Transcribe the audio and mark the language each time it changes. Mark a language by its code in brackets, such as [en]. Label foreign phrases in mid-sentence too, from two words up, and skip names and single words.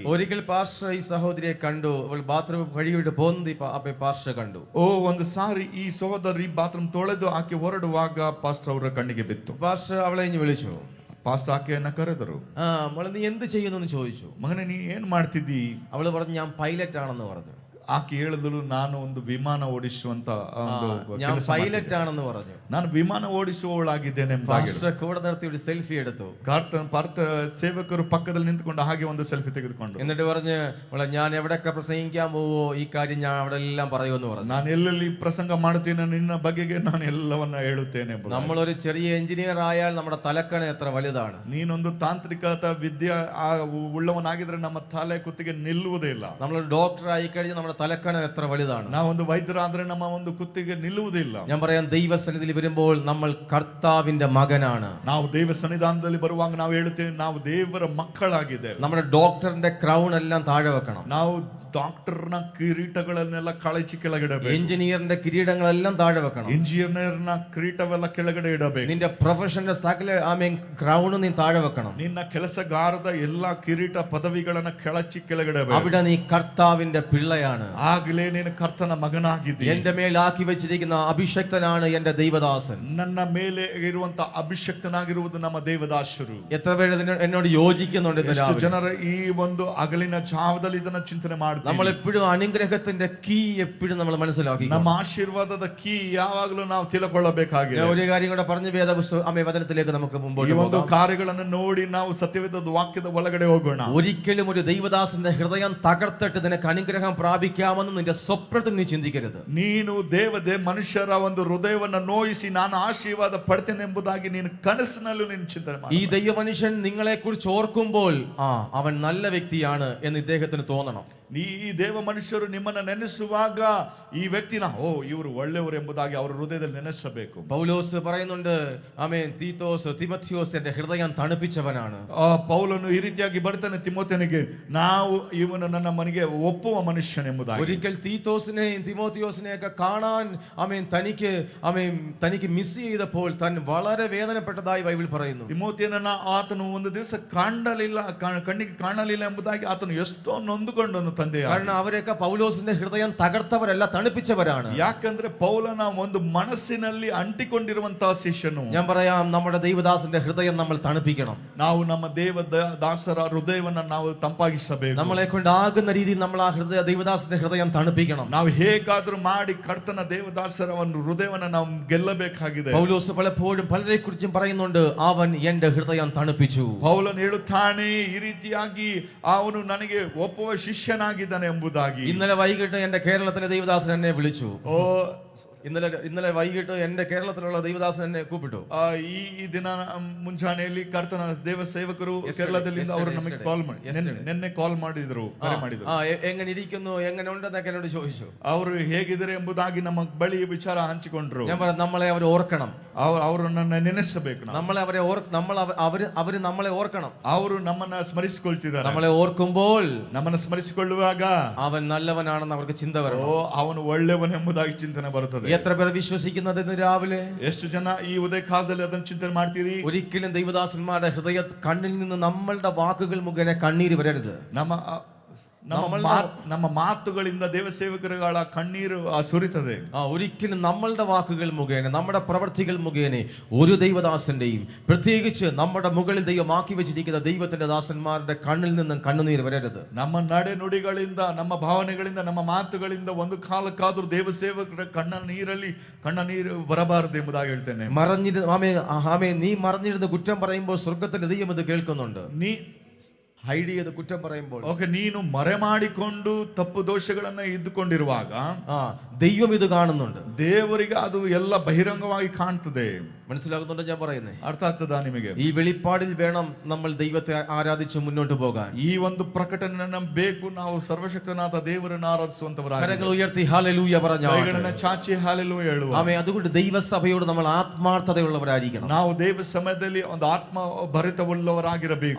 [ml] ഒരിക്കൽ പാസ്റ്റർ ഈ സഹോദരിയെ കണ്ടു. അവൾ ബാത്റൂം കഴുകിയിട്ട് പോകുന്നത് പാസ്റ്റർ കണ്ടു. [kn] ಒಂದು ಸಾರಿ ಈ ಸಹೋದರಿ ಬಾತ್ರೂಮ್ ತೊಳೆದು ಆಕೆ ಹೊರಡುವಾಗ ಪಾಸ್ಟರ್ ಅವರ ಕಣ್ಣಿಗೆ ಬಿತ್ತು. [ml] പാസ്റ്റർ അവളെ ഇനി വിളിച്ചു. [kn] ಪಾಸ್ಟರ್ ಆಕೆಯನ್ನ ಕರೆದರು. [ml] മോളെ നീ എന്ത് ചെയ്യുന്നു ചോദിച്ചു. [kn] ಮಗನೇ ನೀ ಏನ್ ಮಾಡ್ತಿದ್ದಿ? [ml] അവള് പറഞ്ഞു ഞാൻ പൈലറ്റ് ആണെന്ന് പറഞ്ഞു. [kn] ಆಕೆ ಹೇಳಿದಳು ನಾನು ಒಂದು ವಿಮಾನ ಓಡಿಸುವಂತ [ml] ഞാൻ പൈലറ്റ് ആണെന്ന് പറഞ്ഞു. [kn] ನಾನು ವಿಮಾನ ಓಡಿಸುವವಳಾಗಿದ್ದೇನೆ. [ml] കൂടെ നിർത്തി ഒരു സെൽഫി എടുത്തു. [kn] ಸೇವಕರು ಪಕ್ಕದಲ್ಲಿ ನಿಂತುಕೊಂಡು ಹಾಗೆ ಒಂದು ಸೆಲ್ಫಿ ತೆಗೆದುಕೊಂಡು [ml] എന്നിട്ട് പറഞ്ഞു ഞാൻ എവിടെയൊക്കെ പ്രസംഗിക്കാൻ പോവോ ഈ കാര്യം ഞാൻ അവിടെ എല്ലാം പറയുമെന്ന് പറഞ്ഞു. [kn] ನಾನು ಎಲ್ಲೆಲ್ಲಿ ಪ್ರಸಂಗ ಮಾಡ್ತೀನಿ ನಿನ್ನ ಬಗೆಗೆ ನಾನು ಎಲ್ಲವನ್ನ ಹೇಳುತ್ತೇನೆ. [ml] നമ്മളൊരു ചെറിയ എഞ്ചിനീയർ ആയാൽ നമ്മുടെ തലക്കണ എത്ര വലുതാണ്. [kn] ನೀನೊಂದು ತಾಂತ್ರಿಕತ ವಿದ್ಯೆ ಉಳ್ಳವನಾಗಿದ್ರೆ ನಮ್ಮ ತಲೆ ಕುತ್ತಿಗೆ ನಿಲ್ಲುವುದೇ ಇಲ್ಲ. [ml] നമ്മളൊരു ഡോക്ടർ ആയി കഴിഞ്ഞാൽ നമ്മുടെ തലക്കണ എത്ര വലുതാണ്. [kn] ನಾವೊಂದು ವೈದ್ಯರಾದ್ರೆ ನಮ್ಮ ಒಂದು ಕುತ್ತಿಗೆ ನಿಲ್ಲುವುದಿಲ್ಲ. [ml] ഞാൻ പറയാം ദൈവസന്നിധിയിൽ വരുമ്പോൾ നമ്മൾ കർത്താവിന്റെ മകനാണ്. [kn] ನಾವು ದೇವ ಸನ್ನಿಧಾನದಲ್ಲಿ ಬರುವಾಗ ನಾವು ಹೇಳುತ್ತೇವೆ ನಾವು ದೇವರ ಮಕ್ಕಳಾಗಿದ್ದೇವೆ. [ml] നമ്മുടെ ഡോക്ടറിന്റെ ക്രൗൺ എല്ലാം താഴെ വെക്കണം. [kn] ನಾವು ಡಾಕ್ಟರ್ನ ಕಿರೀಟಗಳನ್ನೆಲ್ಲ ಕಳಚಿ ಕೆಳಗಿಡಬೇಕು. [ml] എഞ്ചിനീയറിന്റെ കിരീടങ്ങളെല്ലാം താഴെ വെക്കണം. [kn] ಇಂಜಿನಿಯರ್ನ ಕಿರೀಟವೆಲ್ಲ ಕೆಳಗಡೆ ಇಡಬೇಕು. [ml] നിന്റെ പ്രൊഫഷന്റെ സകല ക്രൗൺ നീ താഴെ വെക്കണം. [kn] ನಿನ್ನ ಕೆಲಸಗಾರದ ಎಲ್ಲಾ ಕಿರೀಟ ಪದವಿಗಳನ್ನ ಕೆಳಚಿ ಕೆಳಗಿಡಬೇಕು. [ml] അവിടെ നീ കർത്താവിന്റെ പിള്ളയാണ്. [kn] ಆಗಲೇ ನೀನು ಕರ್ತನ ಮಗನಾಗಿದ್ದೀಯ. [ml] എന്റെ മേൽ ആക്കി വെച്ചിരിക്കുന്ന അഭിഷക്തനാണ് എന്റെ ദൈവദാസൻ. [kn] ನನ್ನ ಮೇಲೆ ಇರುವಂತ ಅಭಿಷಕ್ತನಾಗಿರುವುದು ನಮ್ಮ ದೇವದಾಸರು. [ml] എത്ര പേര് എന്നോട് യോജിക്കുന്നുണ്ട്? [kn] ಎಷ್ಟು ಜನರು ಈ ಒಂದು ಹಗಲಿನ ಜಾವದಲ್ಲಿ ಇದನ್ನ ಚಿಂತನೆ ಮಾಡ್ತಾರೆ. [ml] നമ്മൾ എപ്പോഴും അനുഗ്രഹത്തിന്റെ കീ എപ്പോഴും നമ്മൾ മനസ്സിലാക്കി. [kn] ನಮ್ಮ ಆಶೀರ್ವಾದದ ಕೀ ಯಾವಾಗಲೂ ನಾವು ತಿಳ್ಕೊಳ್ಳಬೇಕಾಗಿದೆ. [ml] ഒരു കാര്യം കൂടെ പറഞ്ഞു വചനത്തിലേക്ക് നമുക്ക് മുമ്പോട്ട് [kn] ಈ ಒಂದು ಕಾರ್ಯಗಳನ್ನು ನೋಡಿ ನಾವು ಸತ್ಯವೇದದ ವಾಕ್ಯದ ಒಳಗಡೆ ಹೋಗೋಣ. [ml] ഒരിക്കലും ഒരു ദൈവദാസന്റെ ഹൃദയം തകർത്തിട്ട് നിനക്ക് അനുഗ്രഹം പ്രാപിക്കാമെന്ന് നിന്റെ സ്വപ്നത്തിൽ നീ ചിന്തിക്കരുത്. [kn] ನೀನು ಮನುಷ್ಯರ ಒಂದು ಹೃದಯವನ್ನ ನೋಯಿಸಿ ನಾನು ಆಶೀರ್ವಾದ ಪಡ್ತೇನೆ ಎಂಬುದಾಗಿ ನೀನು ಕನಸಿನಲ್ಲೂ ನೀನು ಚಿಂತನೆ ಮಾಡು. [ml] ഈ ദൈവമനുഷ്യൻ നിങ്ങളെ കുറിച്ച് ഓർക്കുമ്പോൾ അവൻ നല്ല വ്യക്തിയാണ് എന്ന് ഇദ്ദേഹത്തിന് തോന്നണം. [kn] ಈ ದೇವ ಮನುಷ್ಯರು ನಿಮ್ಮನ್ನ ನೆನೆಸುವಾಗ ಈ ವ್ಯಕ್ತಿನ ಇವರು ಒಳ್ಳೆಯವರು ಎಂಬುದಾಗಿ ಅವರ ಹೃದಯದಲ್ಲಿ ನೆನೆಸಬೇಕು. [ml] പൗലോസ് പറയുന്നുണ്ട് തിമോഥിയോസ് എന്റെ ഹൃദയം തണുപ്പിച്ചവനാണ്. [kn] ಪೌಲನು ಈ ರೀತಿಯಾಗಿ ಬರ್ತಾನೆ ತಿಮೋಥೆನಿಗೆ, ನಾವು ಇವನು ನನ್ನ ಮನೆಗೆ ಒಪ್ಪುವ ಮನುಷ್ಯನೆಂಬುದಾಗಿ. [ml] ഒരിക്കൽ തീത്തോസിനെയും തിമോഥിയോസിനെയൊക്കെ കാണാൻ തനിക്ക് മിസ് ചെയ്തപ്പോൾ താൻ വളരെ വേദനപ്പെട്ടതായി ബൈബിൾ പറയുന്നു. [kn] ತಿಮೋಥಿಯನನ್ನ ಆತನು ಒಂದು ದಿವಸ ಕಣ್ಣಿಗೆ ಕಾಣಲಿಲ್ಲ ಎಂಬುದಾಗಿ ಆತನು ಎಷ್ಟೋ ನೊಂದುಕೊಂಡು ತಂದೆಯಾಗಿ. [ml] കാരണം അവരൊക്കെ പൗലോസിന്റെ ഹൃദയം തകർത്തവരല്ല, തണുപ്പിച്ചവരാണ്. [kn] ಯಾಕಂದ್ರೆ ಪೌಲನ ಒಂದು ಮನಸ್ಸಿನಲ್ಲಿ ಅಂಟಿಕೊಂಡಿರುವಂತಹ ಶಿಷ್ಯನು. [ml] ഞാൻ പറയാം, നമ്മുടെ ദൈവദാസന്റെ ഹൃദയം നമ്മൾ തണുപ്പിക്കണം. [kn] ನಾವು ನಮ್ಮ ದಾಸರ ಹೃದಯವನ್ನ ನಾವು ತಂಪಾಗಿಸಬೇಕು. [ml] നമ്മളെ കൊണ്ടാകുന്ന രീതിയിൽ നമ്മൾ ആ ദൈവദാസന്റെ ഹൃദയം തണുപ്പിക്കണം. [kn] ನಾವು ಹೇಗಾದ್ರೂ ಮಾಡಿ ಕರ್ತನ ದೇವದಾಸರ ಒಂದು ಹೃದಯವನ್ನ ನಾವು ಗೆಲ್ಲಬೇಕಾಗಿದೆ. [ml] പൗലോസ് പലപ്പോഴും പലരെ കുറിച്ചും പറയുന്നുണ്ട്, അവൻ എന്റെ ഹൃദയം തണുപ്പിച്ചു. [kn] ಪೌಲನು ಹೇಳುತ್ತಾನೆ, ಈ ರೀತಿಯಾಗಿ ಅವನು ನನಗೆ ಒಪ್ಪುವ ಶಿಷ್ಯನಾಗಿದ್ದಾನೆ ಎಂಬುದಾಗಿ. [ml] ഇന്നലെ വൈകിട്ട് എന്റെ കേരളത്തിലെ ദൈവദാസൻ എന്നെ വിളിച്ചു. ಓ ഇന്നലെ വൈകിട്ട് എന്റെ കേരളത്തിലുള്ള ദൈവദാസൻ എന്നെ കൂപ്പിട്ടു. [kn] ಈ ದಿನ ಮುಂಜಾನೆಯಲ್ಲಿ ಕರ್ತನ ದೇವ ಸೇವಕರು ಕೇರಳದಲ್ಲಿಂದ ಅವರು ನಮಗೆ ನಿನ್ನೆ ಕಾಲ್ ಮಾಡಿದ್ರು, ಕರೆ ಮಾಡಿದ್ರು. [ml] എങ്ങനെ ഇരിക്കുന്നു, എങ്ങനെ ഉണ്ടെന്നൊക്കെ എന്നോട് ചോദിച്ചു. [kn] ಅವರು ಹೇಗಿದ್ದಾರೆ ಎಂಬುದಾಗಿ ನಮ್ಮ ಬಳಿ ವಿಚಾರ ಹಂಚಿಕೊಂಡ್ರು. [ml] ഞാൻ പറഞ്ഞു, നമ്മളെ അവർ ഓർക്കണം, [kn] ಅವರು ನನ್ನ ನೆನೆಸಬೇಕು. [ml] നമ്മളെ അവര് നമ്മളെ ഓർക്കണം. [kn] ಅವರು ನಮ್ಮನ್ನ ಸ್ಮರಿಸಿಕೊಳ್ತಿದ್ದಾರೆ. [ml] നമ്മളെ ഓർക്കുമ്പോൾ, [kn] ನಮ್ಮನ್ನ ಸ್ಮರಿಸಿಕೊಳ್ಳುವಾಗ [ml] അവൻ നല്ലവനാണെന്ന് അവർക്ക് ചിന്ത വരണം. [kn] ಓ ಅವನು ಒಳ್ಳೆಯವನು ಎಂಬುದಾಗಿ ಚಿಂತನೆ ಬರುತ್ತದೆ. [ml] എത്ര പേർ വിശ്വസിക്കുന്നത് ഇന്ന് രാവിലെ? [kn] ಎಷ್ಟು ಜನ ಈ ಉದಯ ಕಾಲದಲ್ಲಿ ಅದನ್ನು ಚಿಂತನೆ ಮಾಡ್ತೀರಿ? [ml] ഒരിക്കലും ദൈവദാസന്മാരുടെ ഹൃദയ കണ്ണിൽ നിന്ന് നമ്മളുടെ വാക്കുകൾ മുഖേന കണ്ണീര് വരരുത്. [kn] ನಮ್ಮ ಮಾತುಗಳಿಂದ ದೇವಸೇವಕರುಗಳ ಕಣ್ಣೀರು ಸುರಿತದೆ. [ml] ഒരിക്കലും നമ്മളുടെ വാക്കുകൾ മുഖേന, നമ്മുടെ പ്രവർത്തികൾ മുഖേന ഒരു ദൈവദാസന്റെയും, പ്രത്യേകിച്ച് നമ്മുടെ മുകളിൽ ദൈവം ആക്കി വെച്ചിരിക്കുന്ന ദൈവത്തിന്റെ ദാസന്മാരുടെ കണ്ണിൽ നിന്നും കണ്ണുനീർ വരരുത്. [kn] ನಮ್ಮ ನಡೆ ನುಡಿಗಳಿಂದ, ನಮ್ಮ ಭಾವನೆಗಳಿಂದ, ನಮ್ಮ ಮಾತುಗಳಿಂದ ಒಂದು ಕಾಲಕ್ಕಾದ್ರೂ ದೇವಸೇವಕರ ಕಣ್ಣನೀರು ಬರಬಾರದು ಎಂಬುದಾಗಿ ಹೇಳ್ತೇನೆ. [ml] നീ മറഞ്ഞിരുന്ന് കുറ്റം പറയുമ്പോൾ സ്വർഗത്തിലെ ദൈവം ഇത് കേൾക്കുന്നുണ്ട്. നീ ഹൈഡ് ചെയ്ത് കുറ്റം പറയുമ്പോൾ, [kn] ನೀನು ಮರೆ ಮಾಡಿಕೊಂಡು ತಪ್ಪು ದೋಷಗಳನ್ನ ಇದ್ದುಕೊಂಡಿರುವಾಗ [ml] ദൈവം ഇത് കാണുന്നുണ്ട്. [kn] ದೇವರಿಗೆ ಅದು ಎಲ್ಲ ಬಹಿರಂಗವಾಗಿ ಕಾಣ್ತದೆ. [ml] മനസ്സിലാകുന്നുണ്ടോ ഞാൻ പറയുന്നത്? [kn] ಅರ್ಥ ಆಗ್ತದಾ ನಿಮಗೆ? [ml] ഈ വെളിപ്പാടിൽ വേണം നമ്മൾ ദൈവത്തെ ആരാധിച്ച് മുന്നോട്ട് പോകാൻ. [kn] ಈ ಒಂದು ಪ್ರಕಟಣೆ ಬೇಕು. ನಾವು ಸರ್ವಶಕ್ತನಾದ ದೇವರನ್ನು ಆರಾಧಿಸುವಂತವರಾಗಿ [ml] കരങ്ങൾ ഉയർത്തി ഹല്ലേലൂയ പറഞ്ഞാൽ, [kn] ಕೈಗಳನ್ನು ಚಾಚಿ ಹಲ್ಲೆಲೂಯ ಹೇಳುವ. [ml] ആമേൻ. അതുകൊണ്ട് ദൈവസഭയോട് നമ്മൾ ആത്മാർത്ഥതയുള്ളവരായിരിക്കണം. [kn] ನಾವು ದೇವ ಸಮಯದಲ್ಲಿ ಒಂದು ಆತ್ಮ ಭರಿತವುಳ್ಳವರಾಗಿರಬೇಕು.